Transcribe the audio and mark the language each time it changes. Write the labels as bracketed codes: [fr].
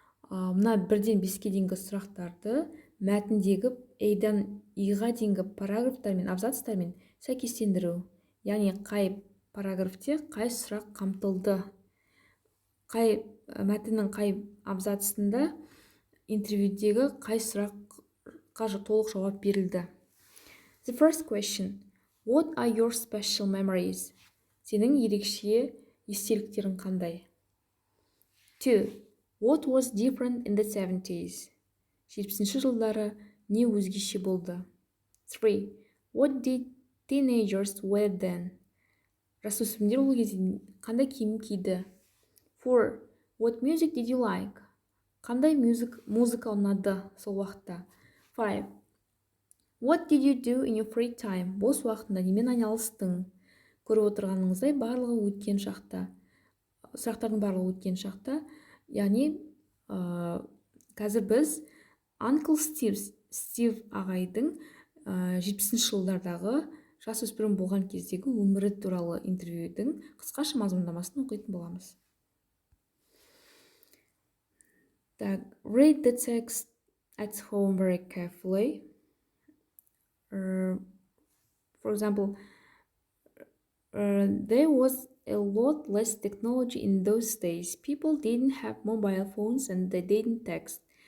[kk] Мына 1-ден 5-ке дейінгі сұрақтарды мәтіндегі A-дан E-ға дейінгі параграфтармен, абзацтармен сәйкестендіру. Яғни қай параграфте қай сұрақ қамтылды, қай мәтіннің қай абзацында интервьюдегі қай сұраққа толық жауап берілді. [en] The first question. What are your special memories? [kk] Сенің ерекше естеліктерің қандай? 2. [en] What was different in the 70s? [kk] 70-ші жылдары не өзгеше болды? 3. [en] What did teenagers wear then? [kk] Жасөспірімдер ол кезде қандай киім киді? [en] 4. What music did you like? [kk] Қандай музыка ұнады сол уақытта? 5. [en] What did you do in your free time? [kk] Бос уақытында немен айналыстың? Көріп отырғаныңыздай барлығы өткен шақта. Сұрақтардың барлығы өткен шақта. Яғни қазір біз Uncle Steve ағайдың 70-ші жылдардағы жасөспірім болған кездегі өмірі туралы интервьюдің қысқаша мазмұндамасын оқитын боламыз. [en] Read the text at home very carefully. For example, there was a lot less technology in those days. People didn't have mobile phones and they didn't text.